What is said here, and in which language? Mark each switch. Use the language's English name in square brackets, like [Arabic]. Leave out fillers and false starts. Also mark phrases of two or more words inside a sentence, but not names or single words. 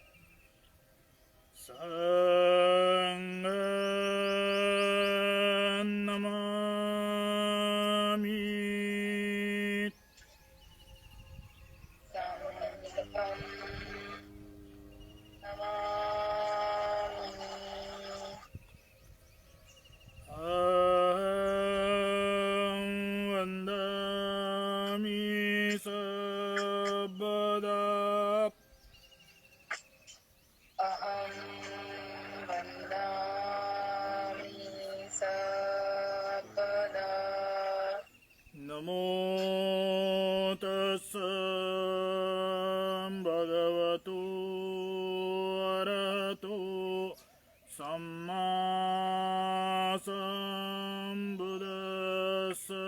[Sanskrit] सङ्घं नमामि। संघं नमामि। अहं वन्दामि सर्वदा, अहं वन्दामि सर्वदा। [Pali] नमो तस्स भगवतो अरहतो सम्मा संबुद्दस्स।